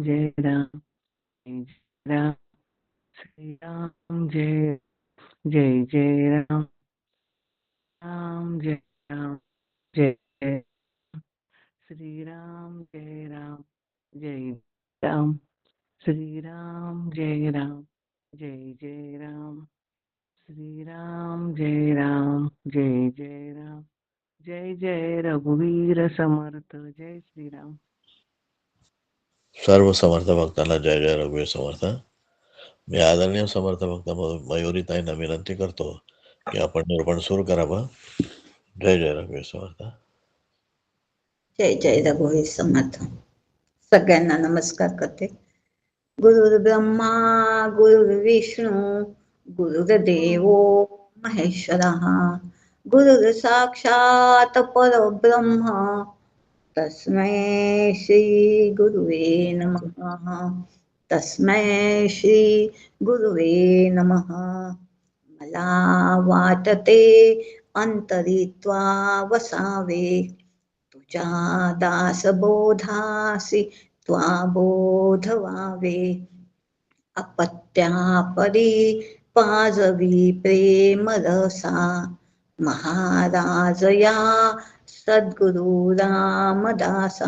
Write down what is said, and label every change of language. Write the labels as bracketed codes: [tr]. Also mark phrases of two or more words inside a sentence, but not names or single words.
[mr] जय राम जय जय राम श्री राम जय जय जय राम राम जय राम जय जय श्री राम जय राम जय राम श्री राम जय राम जय जय राम श्री राम जय राम जय जय राम जय जय रघुवीर समर्थ जय श्री राम. सर्व समर्थ भक्तांना जय जय रघुवीर समर्थ. मी आदरणीय समर्थ भक्त मयुरीताईंना विनंती करतो की आपण निरूपण सुरू करावं. जय जय रघुवीर समर्थ. जय जय रघुवीर समर्थ. सगळ्यांना नमस्कार करते. [sa] गुरुर्ब्रह्मा गुरुर्विष्णू गुरुर्देव महेश्वरा गुरुर साक्षात परब्रह्म तस्मै श्री गुरुवे नमः. तस्मै श्री गुरुवे नमः. [mr] मला वाटते अंतरित्वा वसावे तुझ्या दासबोधासी त्वा बोध व्हावे. अपत्यापरी पाजवी प्रेम रसा महाराज या सद्गुरु रामदासा.